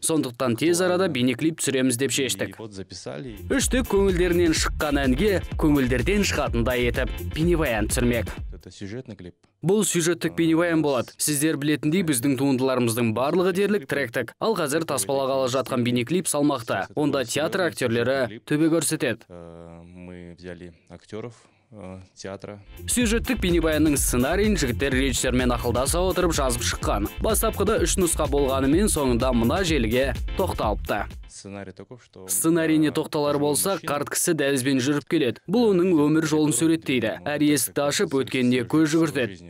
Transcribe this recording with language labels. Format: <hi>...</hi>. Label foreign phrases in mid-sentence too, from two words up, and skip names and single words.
<kk>Сондықтан тез арада бейнеклип түсіреміз деп шештік. Үштік көңілдерінен шыққан әнге көңілдерден шығатындай етіп бейнебаян түсірмек. Бұл сюжеттік бейнебаян болады. Сіздер білетіндей біздің туындыларымыздың барлығы дерлік тректік. Ал қазір таспалағалы жатқан бейнеклип салмақты. Онда театр актерлері төбе көрсетеді.</kk> <ru>Мы взяли актеров театра.</ru> <kk>Сюжеттік бейнебаянның сценарийін жігіттер режиссермен ақылдаса отырып жазып шыққан. Бастапқыда 3 нұсқа болғанымен соңында мына желіге тоқталыпты. Сценарийіне тоқталар болса, қарт кісі дәлізбен жүріп келеді. Бұл оның өмір жолын суреттейді. Әр есікті ашып өткенде көз жүгіртеді.</kk>